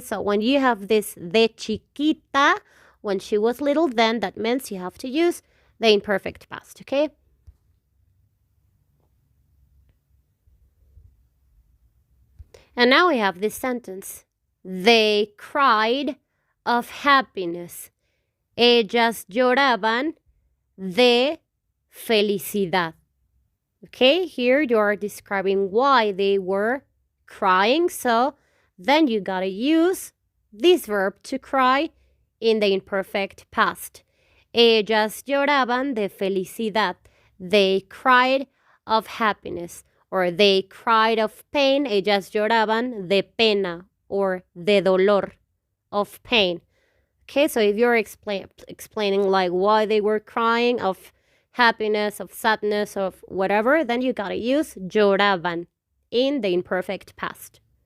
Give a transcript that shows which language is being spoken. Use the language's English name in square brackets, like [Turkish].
[English] So when you have this [Spanish] de chiquita, [English] when she was little, then that means you have to use the imperfect past, okay? And now we have this sentence. They cried of happiness. [Spanish] Ellas lloraban de felicidad. [English] Okay, here you're describing why they were crying, so then you gotta use this verb to cry in the imperfect past. [Spanish] Ellas lloraban de felicidad. [English] They cried of happiness, or they cried of pain. [Spanish] Ellas lloraban de pena or de dolor, [English] of pain. Okay, so if you're explaining like why they were crying of happiness, of sadness, of whatever, then you gotta use lloraban in the imperfect past.